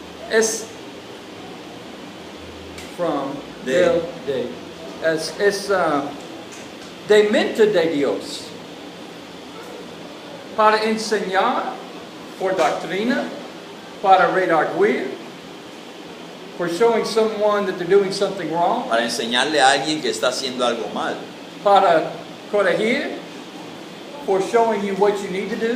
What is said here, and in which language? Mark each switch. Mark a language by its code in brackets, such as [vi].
[en] Es from [es] De. es de mente de Dios. Para enseñar por doctrina, para redarguir, [en] for showing someone that they're doing something wrong, [es] para enseñarle a alguien que está haciendo algo mal, para corregir, [en] for showing you what you need to do,